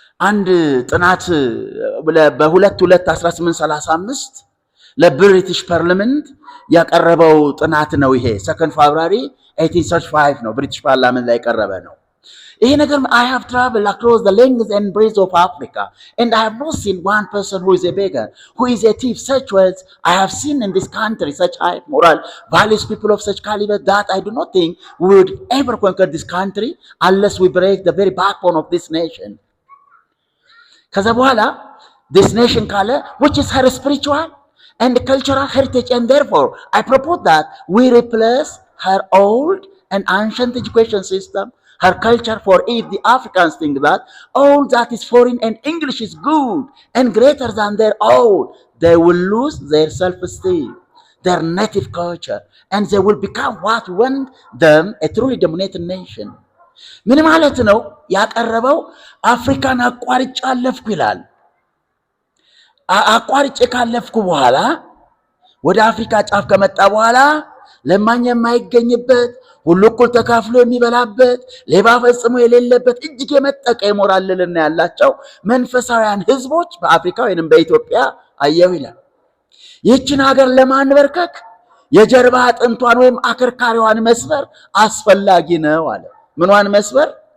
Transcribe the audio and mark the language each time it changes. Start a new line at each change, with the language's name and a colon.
Amharic: አንድ ጥናት በ2/2/1835 ለብሪቲሽ ፓርላመንት ያቀረበው ጥናት ነው። ይሄ 2 ፌብሩዋሪ 1835 ነው፣ ብሪቲሽ ፓርላመንት ላይ ቀረበ ነው። ይሄ ነገር
English: I have traveled across the length and breadth of Africa and I have not seen one person who is a beggar, who is a thief, such words I have seen in this country, such high moral values, people of such caliber that I do not think we would ever conquer this country unless we break the very backbone of this nation.
Amharic: ከዛ በኋላ
English: this nation
Amharic: ካለ
English: which is her spiritual and cultural heritage, and therefore I propose that we replace her old and ancient education system, her culture, for if the Africans think that all that is foreign and English is good and greater than their own, they will lose their self-esteem, their native culture, and they will become what we want them, a truly dominated nation.
Amharic: ምን ማለት ነው? ያቀረበው አፍሪካን አቋርጬ አለፍኩ ይላል። አቋርጬ ካለፍኩ በኋላ ወደ አፍሪካ ጫፍ ከመጣ በኋላ ለማኝ የማይገኝበት ሁሉ እኩል ተካፍሎ የሚበላበት ሌባ ፈጽሞ የሌለበት እጅግ የመጠቀ የሞራል ልዕልና ያላቸው መንፈሳውያን ህዝቦች በአፍሪካ ወይንም በኢትዮጵያ አየሁ ይላል። ይህችን ሀገር ለማንበርከክ የጀርባ አጥንቷን ወይም አከርካሪዋን መስበር አስፈላጊ ነው አለ። ምንዋን መስበር?